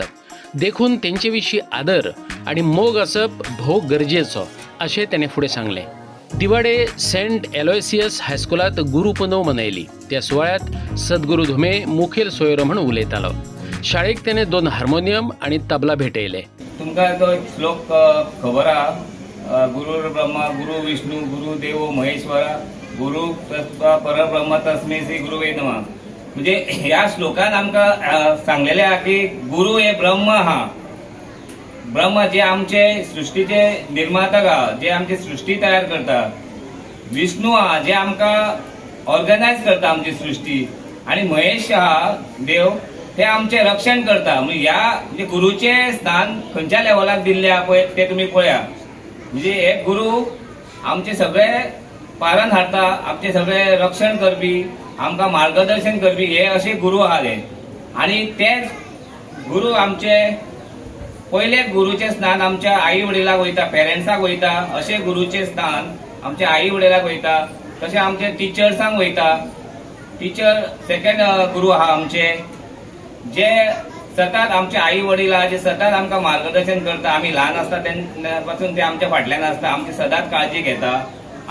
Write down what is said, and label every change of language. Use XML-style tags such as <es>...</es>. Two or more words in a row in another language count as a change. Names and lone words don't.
<kok>देखून तेंचेविशीं आदर आणि मोग असप भोव गरजेचो अशें ताणें फुडें सांगलें. दिवाडे सेंट एलोयसियस हायस्कुलांत गुरुपुनव मनयली. त्या सुवाळ्यात सद्गुरू धुमे मुखेल सोयरो म्हणून उलयतालो. शाळेक ताणें 2 हार्मोनियम आणि तबला भेटयले. तुमकां तो श्लोक खबर आहा,</kok> <sa>गुरुर् ब्रह्मा गुरु विष्णू गुरु देवो महेश्वरा गुरु परब्रह्म तस्मै श्री गुरुवे नमः.</sa> <kok>म्हणजे ह्या श्लोकान आमकां सांगलेले आहा की गुरु हे ब्रह्म आहा. ब्रह्म जे आमचे सृष्टीचे निर्मातक आहा, जे आमची सृष्टी तयार करता. विष्णू आहा जे आमकां ऑर्गनायज करता आमची सृष्टी. आणि महेश आहा देव ते आमचे रक्षण करता. म्हणजे गुरुचे स्थान खंयच्या लेवलाक दिल्ले आहा पळय ते तुमी पळया. म्हणजे हे गुरु आमचे सगळे पारण हाडटा, आमचे सगळे रक्षण करपी, आमकां मार्गदर्शन करपी हे असे गुरु आहात. आणि ते गुरु आमचे पहिले गुरुचे स्थान आमच्या आई वडिलांक वयता, पेरेंट्साक वयता. असे गुरुचे स्थान आमच्या आई वडिलांक वयता. तशें आमचे टिचर्सांक वयता.</kok> <en>teacher second</en> <kok>गुरु आहा आमचे, जे सतत आमचे आई वडील आहा जे सतत आमकां मार्गदर्शन करता. आमी ल्हान आसता तेन्ना पासून ते आमच्या फाटल्यान आसता, आमची सदांच काळजी घेता.</kok>